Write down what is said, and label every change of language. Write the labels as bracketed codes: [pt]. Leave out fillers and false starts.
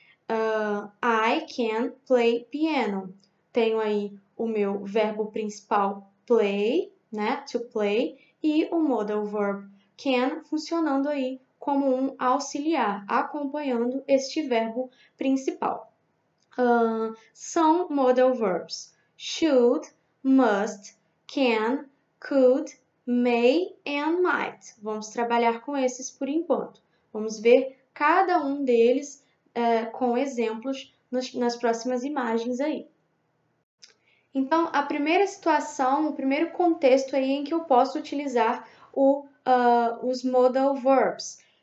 [en] I can play piano. [pt] Tenho aí o meu verbo principal play, né, to play, e o modal verb can funcionando aí como um auxiliar, acompanhando este verbo principal. São [en] modal verbs should, must, can, could, may and might. [pt] Vamos trabalhar com esses por enquanto. Vamos ver cada um deles com exemplos nas próximas imagens aí. Então, a primeira situação, o primeiro contexto aí em que eu posso utilizar os modal verbs.